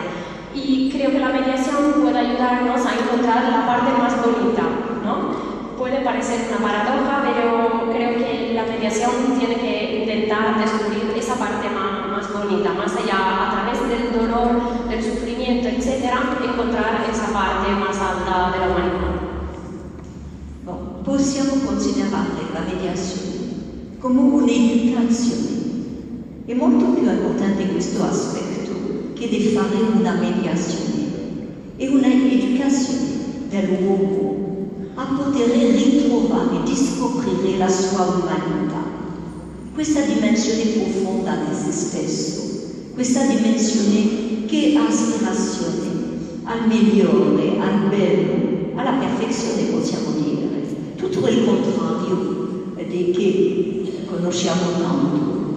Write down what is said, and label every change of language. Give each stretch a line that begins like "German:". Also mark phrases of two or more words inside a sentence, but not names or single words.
Spanish: Y creo que la mediación puede ayudarnos a encontrar la parte más bonita, ¿no? Puede parecer una paradoja, pero creo que la mediación tiene que intentar descubrir esa parte más bonita, más allá, a través del dolor, del sufrimiento, etcétera, encontrar esa parte más alta de la humanità.
Italian: Bon, possiamo considerare la mediazione come un'educazione. È molto più importante questo aspetto che di fare una mediazione. È un'educazione dell'uomo a poter ritrovare e scoprire la sua umanità, questa dimensione profonda di se stesso, questa dimensione che ha aspirazione al migliore, al bello, alla perfezione, possiamo dire, tutto il contrario di che conosciamo tanto.